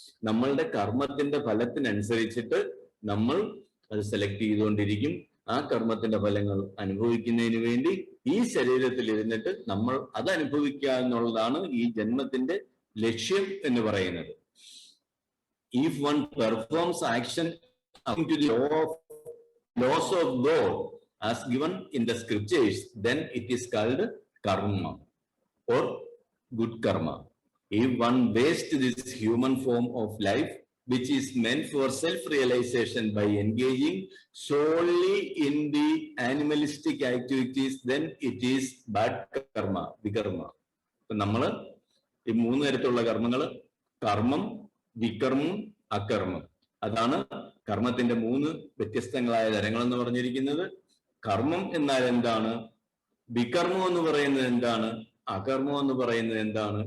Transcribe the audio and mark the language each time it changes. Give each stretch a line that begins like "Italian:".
Malayalam: നമ്മളുടെ കർമ്മത്തിന്റെ ഫലത്തിനനുസരിച്ചിട്ട് നമ്മൾ അത് സെലക്ട് ചെയ്തുകൊണ്ടിരിക്കും. ആ കർമ്മത്തിന്റെ ഫലങ്ങൾ അനുഭവിക്കുന്നതിന് വേണ്ടി ഈ ശരീരത്തിൽ ഇരുന്നിട്ട് നമ്മൾ അത് അനുഭവിക്കുക എന്നുള്ളതാണ് ഈ ജന്മത്തിന്റെ ലക്ഷ്യം എന്ന് പറയുന്നത്.
English: If one performs action according to the laws of God as given in the scriptures, then it is called karma or good karma. If one wastes this human form of life which is meant for self-realization by engaging solely in the animalistic activities, then it is bad karma, vikarma.
Malayalam: ഇപ്പൊ നമ്മള് ഈ 3 തരത്തിലുള്ള കർമ്മങ്ങൾ, കർമ്മം, വികർമ്മം, അകർമ്മം, അതാണ് കർമ്മത്തിന്റെ 3 വ്യത്യസ്തങ്ങളായ തരങ്ങൾ എന്ന് പറഞ്ഞിരിക്കുന്നത്. കർമ്മം എന്നാൽ എന്താണ്, വികർമ്മം എന്ന് പറയുന്നത് എന്താണ്, അകർമ്മം എന്ന് പറയുന്നത് എന്താണ്?